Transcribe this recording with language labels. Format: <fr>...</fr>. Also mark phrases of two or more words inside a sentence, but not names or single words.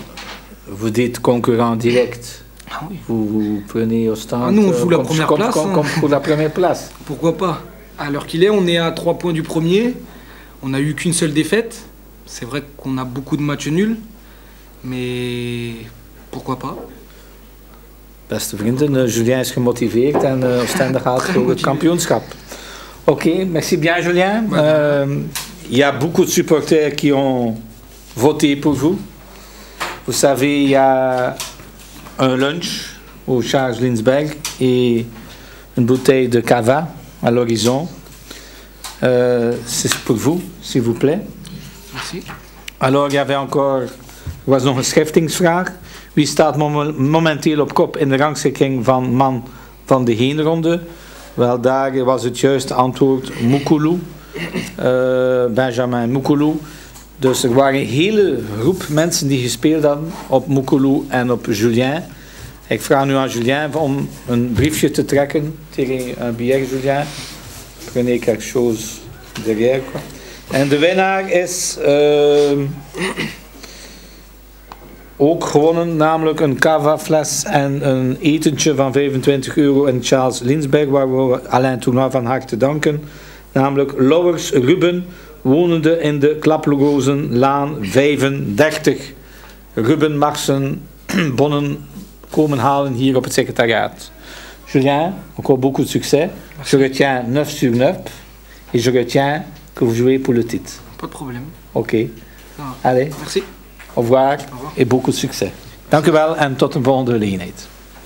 <fr>Vous dites concurrent direct. Ah oui. Vous prenez au stand. Ah, nous, on joue la première place. Comme pour la première place. Pourquoi pas? À l'heure qu'il est, on est à 3 points du premier. On n'a eu qu'une seule défaite. C'est vrai qu'on a beaucoup de matchs nuls. Mais pourquoi pas?</fr> <nl>Beste vrienden, Julien is gemotiveerd en Oostende gaat voor het kampioenschap. Oké,</nl> <fr>merci bien Julien. Il y a beaucoup de supporters qui ont voté pour vous. Vous savez, il y a un lunch au Charles Lindbergh et une bouteille de cava à l'horizon. C'est pour vous, s'il vous plaît. Merci. Alors, il y avait encore...</fr> <nl>Er was nog een schiftingsvraag. Wie staat momenteel op kop in de rangschikking van man van de heenronde? Wel, daar was het juiste antwoord Mukulu. Benjamin Mukulu. Dus er waren een hele groep mensen die gespeeld hadden op Mukulu en op Julien. Ik vraag nu aan Julien om een briefje te trekken tegen</nl> <fr>un billet,</fr> <nl>Julien.</nl> <fr>Prenez quelque chose derrière. Quoi.</fr> <nl>En de winnaar is... ook gewonnen, namelijk een cava-fles en een etentje van €25 in Charles Lindbergh, waar we Alain Tournois van harte danken. Namelijk Lauwers Ruben, wonende in de Klaprozenlaan 35. Ruben mag zijn bonnen komen halen hier op het secretariaat.</nl> <fr>Julien, encore beaucoup de succès. Je retiens 9 sur 9 et je retiens que vous jouez pour le titre. Pas de problème. Ok. Allez. Merci. Au revoir et beaucoup de succes.</fr> <nl>Dank u wel en tot een volgende gelegenheid.</nl>